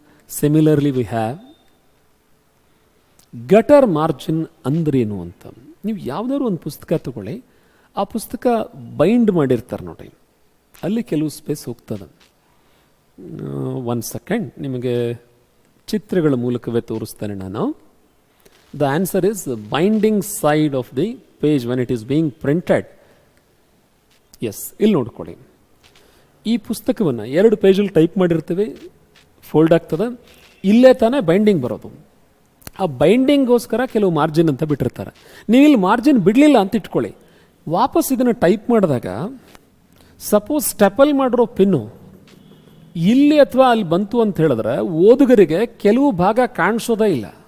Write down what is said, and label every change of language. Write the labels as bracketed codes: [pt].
[en] similarly we have gutter margin [kn] ಅಂದ್ರೇನು ಅಂತ. ನೀವು ಯಾವುದಾದ್ರು ಒಂದು ಪುಸ್ತಕ ತಗೊಳ್ಳಿ, ಆ ಪುಸ್ತಕ ಬೈಂಡ್ ಮಾಡಿರ್ತಾರೆ ನೋಡಿ, ಅಲ್ಲಿ ಕೆಲವು ಸ್ಪೇಸ್ ಹೋಗ್ತದೆ. ಒಂದು ಸೆಕೆಂಡ್, ನಿಮಗೆ ಚಿತ್ರಗಳ ಮೂಲಕವೇ ತೋರಿಸ್ತೇನೆ ನಾನು. [en] The answer is the binding side of the page when it is being printed. [kn] Yes, ಇಲ್ಲಿ ನೋಡ್ಕೊಳ್ಳಿ. ಈ ಪುಸ್ತಕವನ್ನು 2 ಪೇಜಲ್ಲಿ ಟೈಪ್ ಮಾಡಿರ್ತೀವಿ, ಫೋಲ್ಡ್ ಆಗ್ತದೆ. ಇಲ್ಲೇ ತಾನೇ ಬೈಂಡಿಂಗ್ ಬರೋದು. ಆ ಬೈಂಡಿಂಗ್ಗೋಸ್ಕರ ಕೆಲವು ಮಾರ್ಜಿನ್ ಅಂತ ಬಿಟ್ಟಿರ್ತಾರೆ. ನೀವು ಇಲ್ಲಿ ಮಾರ್ಜಿನ್ ಬಿಡಲಿಲ್ಲ ಅಂತ ಇಟ್ಕೊಳ್ಳಿ, ವಾಪಸ್ ಇದನ್ನು ಟೈಪ್ ಮಾಡಿದಾಗ ಸಪೋಸ್ ಸ್ಟೆಪಲ್ ಮಾಡಿರೋ ಪಿನ್ನು ಇಲ್ಲಿ ಅಥವಾ ಅಲ್ಲಿ ಬಂತು ಅಂತ ಹೇಳಿದ್ರೆ ಓದುಗರಿಗೆ ಕೆಲವು ಭಾಗ ಕಾಣಿಸೋದೇ ಇಲ್ಲ.